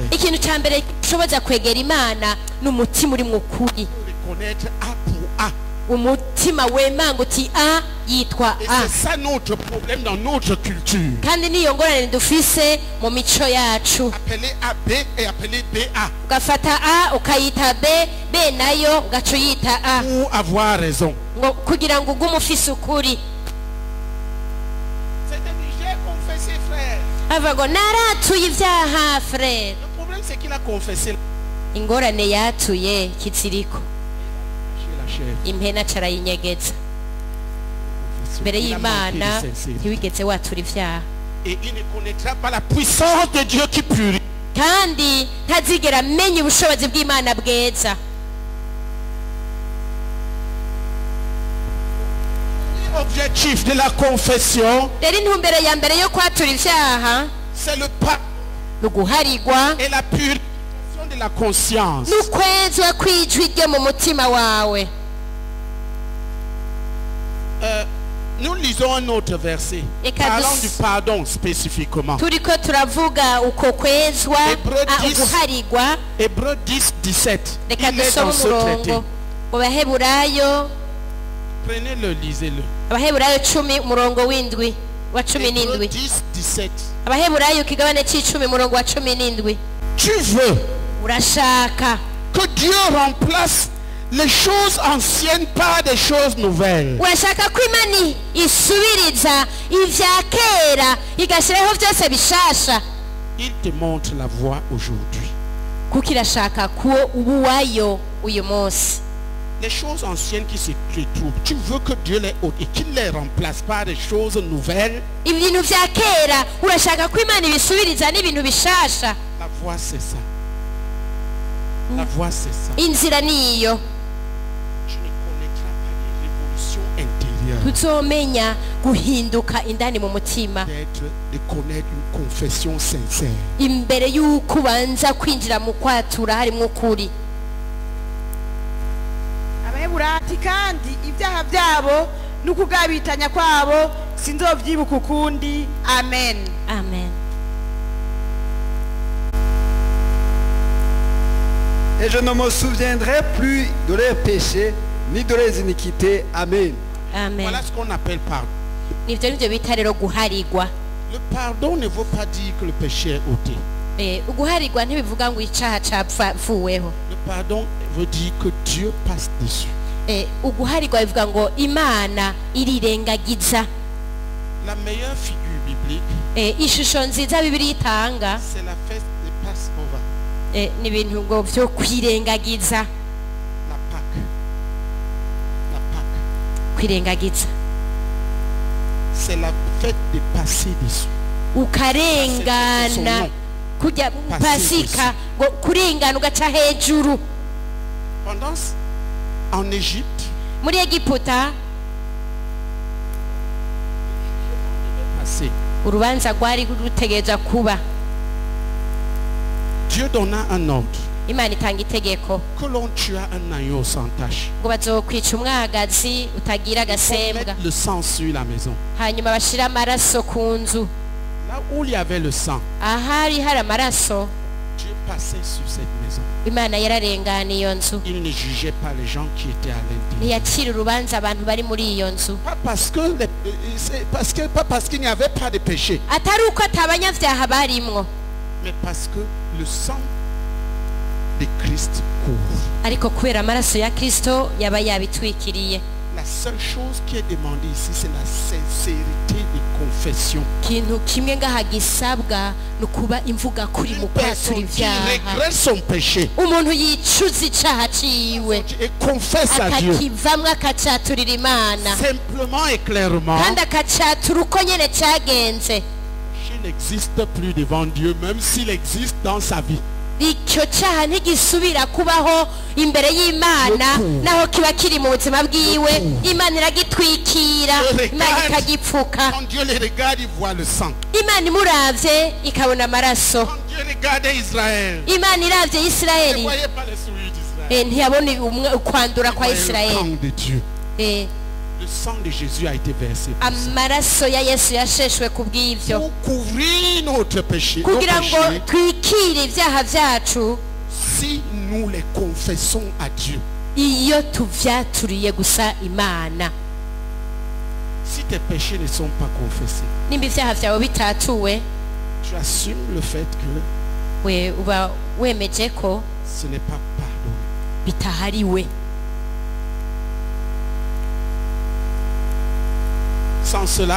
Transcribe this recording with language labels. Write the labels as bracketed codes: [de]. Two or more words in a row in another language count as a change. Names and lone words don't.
[rn] ikintu ca mbere gishoboza kwegera Imana ni umutima uri mu kuri, [fr] Reconnaître A pour A. [rn] umutima wemanga uti a yitwa [fr] Et a. c'est ça notre problème dans notre culture. [rn] kandi niyo ngorane dufise mu mico yacu. [fr] Appeler A B et appeler B A. [rn] ugafata a ukayita b, b nayo ugaca uyita a, [fr] Pour avoir raison. [rn] ngo kugira ngo ugume ufise ukuri. [fr] C'est un j'ai confessé, frère. [rn] ava ngo naratuye ivyaha frere. [fr] Le problème, c'est qu'il a confessé [rn] ingorane yatuye kiziriko, [fr] chez la chair. [rn] impene aca arayinyegeza. mbere [fr] Il a manqué [rn] y'Imana [fr] de sincérité. [rn] ntiwigeze watura ivyaha. [fr] Et il ne connaîtra pas la puissance de Dieu qui purifie. [rn] kandi ntazigera amenya ubushobozi bw'Imana bweza. [fr] L'objectif de la confession, [rn] rero intumbero ya mbere yo kwatura ivyaha [fr] c'est le pardon [rn] ni uguharigwa [fr] et la purification de la conscience. [rn] n'ukwezwa kw'ijwi ryo mu mutima wawe. [fr] Nous lisons un autre verset. Et Parlons du pardon spécifiquement. [rn] turiko turavuga uko kwezwa [fr] Hébreux 10. [rn] uguharigwa. [fr] Hébreux 10, 17. [rn] Reka [fr] Il est [rn] dusome [fr] dans ce traité. [rn] umurongo mu baheburayo, [fr] Prenez-le, lisez-le. [rn] abaheburayo 10 umurongo w'indwi wa 17. [fr] Hébreux 10, 17. [rn] abaheburayo ikigabane c'icumi umurongo wa 17. [fr] Tu veux [rn] urashaka [fr] que Dieu remplace les choses anciennes par des choses nouvelles. [rn] urashaka ko Imana isubiriza ivya kera igashiraho byose bishasha. [fr] Il te montre la voie aujourd'hui. [rn] kuko irashaka ko ubuwayo uyu munsi. [fr] Les choses anciennes qui se retrouvent, tu veux que Dieu les ôte et qu'il les remplace par des choses nouvelles. [rn] ibintu vya kera urashaka ko Imana ibisubiriza n'ibintu bishasha. [fr] La voie c'est ça. La voie c'est ça. [rn] inzira niyo. [fr] Tu ne connaîtras pas les révolutions intérieures. [rn] tuzomenya guhinduka indani mu mutima [fr] De connaître une confession sincère. [rn] imbere y'uko ubanza kwinjira mu kwatura harimo ukuri. Abaheburayo kandi ibyaha byabo n'ukugabitanya kwabo sinzovyibuka ukundi. Amen. Amen. [fr] Et je ne me souviendrai plus de leurs péchés ni de leurs iniquités. Amen. Amen. Voilà ce qu'on appelle pardon. [rn] nivyo nivyo bita rero guharigwa. [fr] Le pardon ne veut pas dire que le péché est ôté. [rn] Uguharigwa ntibivuga ngo icaha capfuweho. [fr] Le pardon veut dire que Dieu passe dessus. [rn] Uguharigwa bivuga ngo Imana irirengagiza. [fr] La meilleure figure biblique, [rn] ishusho nziza Bibiliya itanga [fr] c'est la fête de Passover, [rn] ni ibintu ngo vyo kwirengagiza. [fr] la Pâque. La Pâque, [rn] kwirengagiza [fr] c'est la fête de passer dessus. [rn] ukarengana kujya pasika ngo kurengana ugaca hejuru. [fr] Pendant en Égypte, [rn] muri Egiputa [fr] passer. [rn] urubanza rwari rutegereza kuba. [fr] Dieu donna un ordre [rn] Imana itanga itegeko [fr] que l'on tue un agneau sans tache. [rn] ngo bazokwica umwagazi utagira [fr] Pour [rn] agasembwa, [fr] mettre le sang sur la maison. [rn] hanyuma bashira amaraso ku nzu. [fr] Là où il y avait le sang, [rn] ahari hari amaraso [fr] Dieu passait sur cette maison. [rn] Imana yararengana iyo nzu. [fr] Il ne jugeait pas les gens qui étaient à l'intérieur. [rn] ntiyacira urubanza abantu bari muri iyo nzu. [fr] Pas parce qu'il n'y avait pas de péché, [rn] atari uko atabanyavyaha barimwo, [fr] mais parce que le sang de Christ couvre. [rn] ariko kubera amaraso ya Kristo yaba yabitwikiriye. [fr] La seule chose qui est demandée ici, c'est la sincérité de confession. [rn] ikintu kimwe ngaha gisabwa ni ukuba imvuga kuri mu [fr] Une [rn] kwatura [fr] personne qui [rn] ivyaha. [fr] regrette son péché [rn] umuntu yicuza icaha ciwe [fr] et confesse à Dieu [rn] akakivamwo akacaturira Imana [fr] simplement et clairement. [rn] kandi akacatura uko nyene cagenze. [fr] Il n'existe plus devant Dieu, même s'il existe dans sa vie. [rn] icyo caha ntigisubira kubaho imbere y'Imana naho kiba kiri mu buzima bwiwe. Imana iragitwikira, Imana ikagipfuka. [fr] Quand Dieu les regarde, il voit le sang. [rn] Imana imuravye ikabona amaraso. [fr] Quand Dieu regardait Israël, [rn] Imana iravye [fr] il ne [rn] Isirayeli [fr] voyait pas les souillures d'Israël. [rn] ntiyabona ukwandura [fr] Il [rn] kwa [fr] voyait le [rn] Isirayeli. [fr] sang de Dieu. Eh, Le sang de Jésus a été versé pour ça. [rn] amaraso ya Yesu yasheshwe ku bw'ivyo [fr] Pour couvrir notre péché, nos [rn] kugira ngo [fr] péchés, [rn] twikire ivyaha vyacu [fr] si nous les confessons à Dieu. [rn] iyo tuvyaturiye gusa Imana. [fr] Si tes péchés ne sont pas confessés, [rn] nimba ivyaha vyawe bitatuwe, [fr] tu assumes le fait que [rn] we uba wemeje ko [fr] ce n'est pas pardonné. [rn] bitahariwe. [fr] Sans cela,